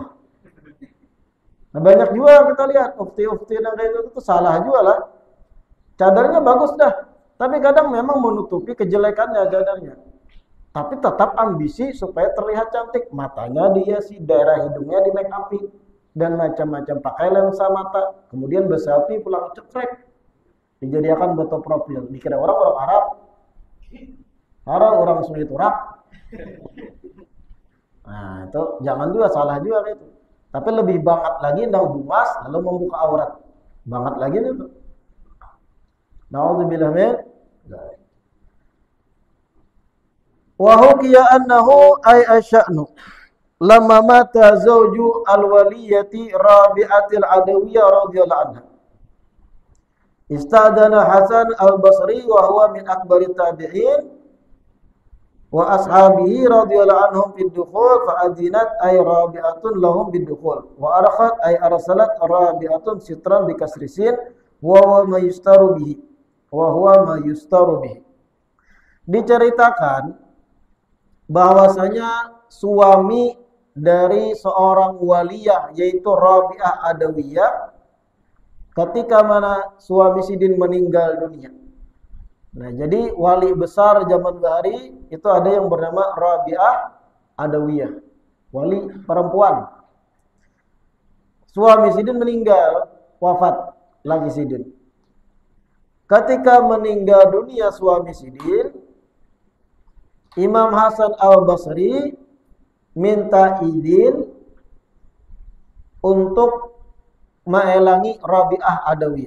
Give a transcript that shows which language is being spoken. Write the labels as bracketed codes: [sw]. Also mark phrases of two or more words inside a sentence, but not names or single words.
[bjn] Nah banyak juga kita lihat ukti-ukti yang kayak itu salah juga lah. Cadarnya bagus dah, tapi kadang memang menutupi kejelekannya cadarnya. [id] Tapi tetap ambisi supaya terlihat cantik. Matanya dihiasi, daerah hidungnya di make up dan macam-macam, pakai lensa mata. Kemudian berselfie pulang cekrek. Dijadikan foto profil. Dikira orang Arab. Orang Sungai Turak. Nah, itu jangan juga, salah juga gitu. [bjn] Tapi lebih banget lagi nang bungas lalu membuka aurat. Banget lagi itu. [ar] نعوذ بالله من ذلك. وحكي أنه أي الشأن لما مات زوج الولية رابعة العدوية رضي الله عنها. استأذن حسن البصري وهو من أكبر التابعين وأصحابه رضي الله عنهم في الدخول فأذنت أي رابعة لهم بالدخول وأرخت أي أرسلت رابعة سترا بكسر السين وهو ما يستر به وهو ما يستر به. [bjn] Diceritakan bahwasanya suami dari seorang waliyah yaitu Rabi'ah Adawiyah ketika mana suami Sidin meninggal dunia. Nah, jadi wali besar zaman bahari itu ada yang bernama Rabi'ah Adawiyah, wali perempuan. Suami Sidin meninggal, wafat lagi Sidin. Ketika meninggal dunia suami Sidin, Imam Hasan al-Basri minta izin untuk mengelangi Rabi'ah Adawiyah.